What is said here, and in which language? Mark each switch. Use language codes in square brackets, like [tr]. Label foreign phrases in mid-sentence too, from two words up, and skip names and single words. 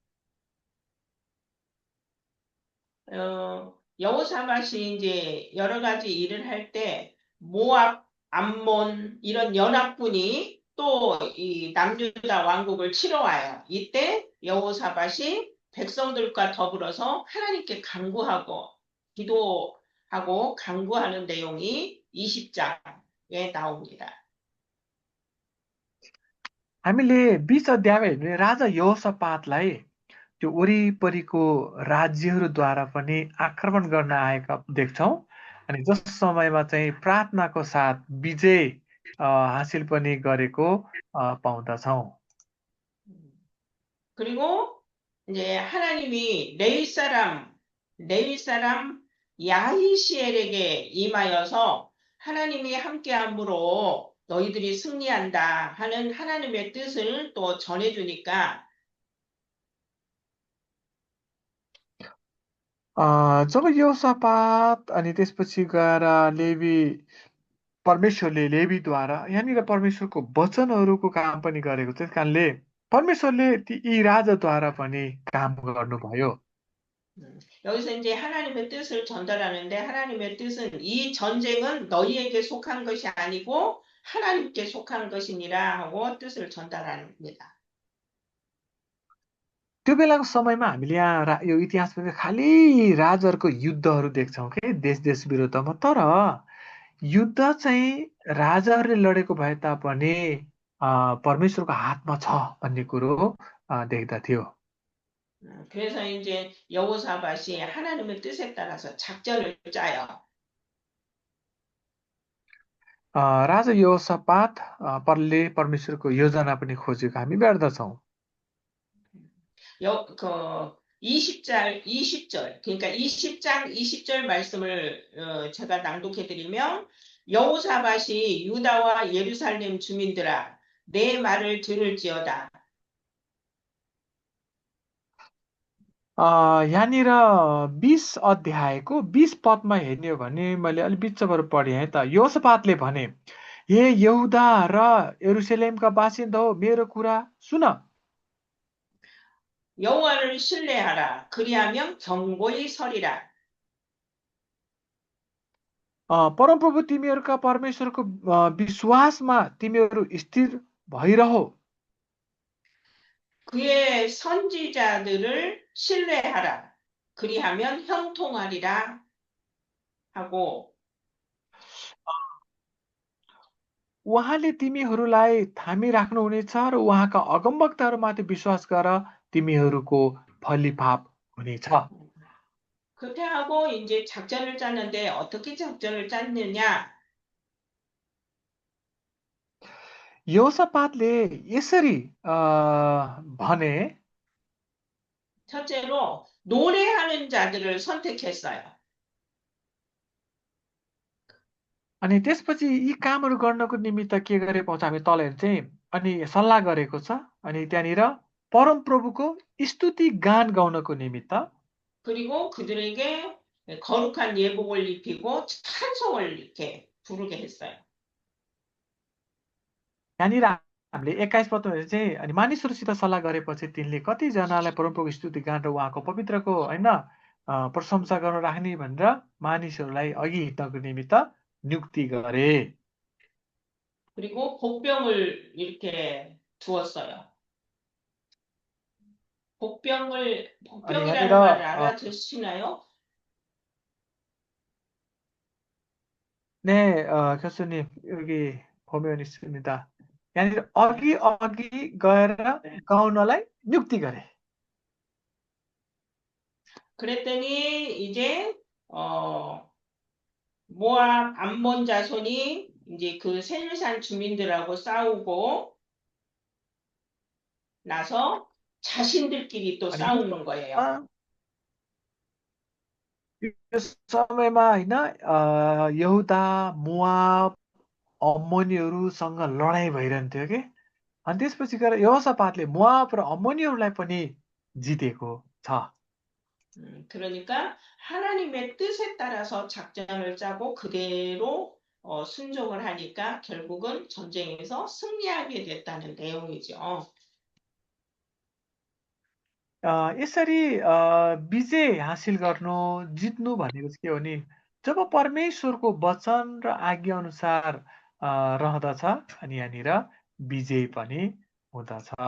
[ko] 여호사밧이 이제 여러 가지 일을 할 때 모압, 암몬 이런 연합군이 또 이 남유다 왕국을 치러 와요. 이때 여호사밧이 백성들과 더불어서 하나님께 간구하고 기도하고 간구하는 내용이 20장에 나옵니다. [ne] हामीले 20 अध्यायमा हेर्ने राजा यहोसापातलाई त्यो वरिपरिको राज्यहरूद्वारा पनि आक्रमण गर्न आएका देख्छौँ। अनि जस समयमा चाहिँ प्रार्थनाको साथ विजय हासिल पनि गरेको पाउँदछौँ। [ko] 그리고 이제 하나님이 레위 사람 야히시엘에게 임하여서 하나님이 함께함으로 너희들이 승리한다 하는 하나님의 뜻을 또 전해주니까 [ne] जब यहोसापात अनि त्यसपछि गएर परमेश्वरले लेवीद्वारा यहाँनिर परमेश्वरको वचनहरूको काम पनि गरेको छ। त्यस कारणले परमेश्वरले यी राजाद्वारा पनि काम गर्नुभयो। [ko] 여기서 이제 하나님의 뜻을 전달하는데 하나님의 뜻은 이 전쟁은 너희에게 속한 것이 아니고 하나님께 속한 것이니라 하고 뜻을 전달합니다. [ne] त्यो बेलाको समयमा हामीले यहाँ यो इतिहासमा खालि राजाहरूको युद्धहरू देख्छौँ के देश देश विरुद्धमा। तर युद्ध चाहिँ राजाहरूले लडेको भए तापनि परमेश्वरको हातमा छ भन्ने कुरो देख्दथ्यो। [ko] 그래서 이제 여호사밧이 하나님의 뜻에 따라서 작전을 짜요. [ne] राजा यहोसापात परमेश्वरको योजना पनि खोजेको हामी भेट्दछौँ। [ko] 20절, 그러니까 20장 20절 말씀을 제가 낭독해드리면 여호사밧이 유다와 예루살렘 주민들아 내 말을 들을지어다. [ne] यहाँनिर 20 अध्यायको 20 पदमा हेर्ने हो भने मैले अलिक बिचबाट पढेँ है त। यहोसापातले भने, हे यहुदा र यरुसलेमका बासिन्दा हो, मेरो कुरा सुन। [ko] 여호와를 신뢰하라. 그리하면 견고히 서리라. [ne] परमप्रभु तिमीहरूका परमेश्वरको विश्वासमा तिमीहरू स्थिर भइरहो। [ko] 그의 선지자들을 신뢰하라. 그리하면 형통하리라 하고 [ne] उहाँले तिमीहरूलाई थामिराख्नुहुनेछ र उहाँका अगमवक्ताहरूमाथि विश्वास गर, तिमीहरूको फलिफाप हुनेछ। [ko] 그렇게 하고 이제 작전을 짰는데 어떻게 작전을 짰느냐? [ne] 여호사밧ले यसरी भने, [ko] 첫째로 노래하는 자들을 선택했어요. [ne] अनि त्यसपछि यी कामहरू गर्नको निमित्त के गरे पाउँछ हामी तल हेर्छौँ। अनि सल्लाह गरेको छ। अनि त्यहाँनिर परमप्रभुको स्तुति गान गाउनको निमित्त [ko] 그리고 그들에게 거룩한 예복을 입히고 찬송을 이렇게 부르게 했어요. [ne] यहाँनिर हामीले 21 पदमा हेर्ने चाहिँ अनि मानिसहरूसित सल्लाह गरेपछि तिनले कतिजनालाई परमप्रभुको स्तुति गान र उहाँको पवित्रको होइन प्रशंसा गर्न राख्ने भनेर मानिसहरूलाई अघि हिँड्नको निमित्त नियुक्ति गरे। [ko] 그리고 복병을 이렇게 두었어요. 복병이라는 말을 알아듣시나요? 네, 교수님, 여기 보면 있습니다. [ne] यहाँनिर अघि अघि गएर गाउनलाई नियुक्ति गरे. [ko] 그랬더니 이제 모압 암몬 자손이 이제 그 세일산 주민들하고 싸우고 나서 자신들끼리 또 [ne] अनि [ko] 싸우는 거예요. [ne] यो समयमा होइन यहुदा, मोआब, अम्मोनीहरूसँग लडाइँ भइरहन्थ्यो कि. अनि त्यसपछि गएर यहोसापातले मोआब र अम्मोनीहरूलाई पनि जितेको छ. [ko] 그러니까 하나님의 뜻에 따라서 작전을 짜고 그대로 순종을 하니까 결국은 전쟁에서 승리하게 됐다는 내용이죠. [ne] यसरी विजय हासिल गर्नु, जित्नु भनेको चाहिँ के हो नि, जब परमेश्वरको वचन र आज्ञा अनुसार रहँदछ अनि यहाँनिर विजय पनि हुँदछ.